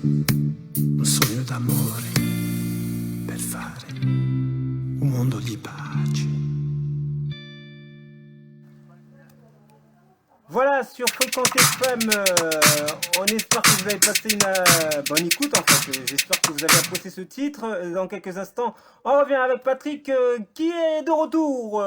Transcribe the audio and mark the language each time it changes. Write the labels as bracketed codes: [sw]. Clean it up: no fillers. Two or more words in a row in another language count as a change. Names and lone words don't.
[it] un sogno d'amore per fare un mondo di pace. [fr] Voilà, sur Fréquence FM, on espère que vous avez passé une bonne écoute en fait. J'espère que vous avez apprécié ce titre. Dans quelques instants, on revient avec Patrick qui est de retour.